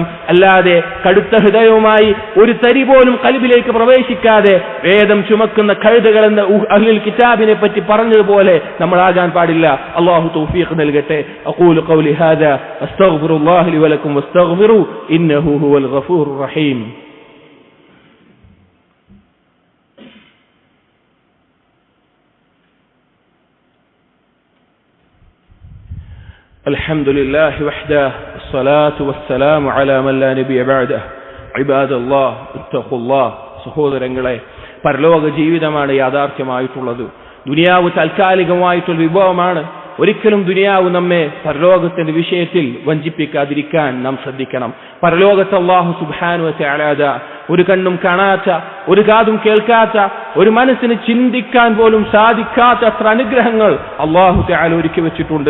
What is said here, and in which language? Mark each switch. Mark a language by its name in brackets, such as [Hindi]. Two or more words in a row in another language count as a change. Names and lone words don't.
[Malayalam] അല്ലാതെ കടുത്ത ഹൃദയവുമായി ഒരു തരി പോലും ഖൽബിലേക്ക് പ്രവേശിക്കാതെ വേദം ചുമക്കുന്ന കഴുതകൾ എന്ന [Arabic] أهل الكتاب [Malayalam] പറ്റി പറഞ്ഞതുപോലെ നമ്മളാകാൻ പാടില്ല. അല്ലാഹു തൗഫീഖ് നൽകട്ടെ. [Arabic] أقول قولي هذا أستغفر الله لي ولكم واستغفروه إنه هو الغفور الرحيم. الحمد لله وحده والصلاة والسلام على من لا نبي بعده عباد الله اتقوا الله. [Malayalam] സഹോദരങ്ങളെ, പരലോക ജീവിതമാണ് യാഥാർത്ഥ്യമായിട്ടുള്ളത്. ദുനിയാവ് താൽക്കാലികമായിട്ടുള്ള വിഭവമാണ്. ഒരിക്കലും ദുനിയാവ് നമ്മെ പരലോകത്തിന്റെ വിഷയത്തിൽ വഞ്ചിപ്പിക്കാതിരിക്കാൻ നാം ശ്രദ്ധിക്കണം. പരലോകത്ത് [Arabic] الله سبحانه وتعالى [Malayalam] ഒരു കണ്ണും കാണാത്ത, ഒരു കാതും കേൾക്കാത്ത, ഒരു മനസ്സിന് ചിന്തിക്കാൻ പോലും സാധിക്കാത്ത അത്ര അനുഗ്രഹങ്ങൾ [Arabic] الله تعالى [Malayalam] ഒരുക്കി വെച്ചിട്ടുണ്ട്.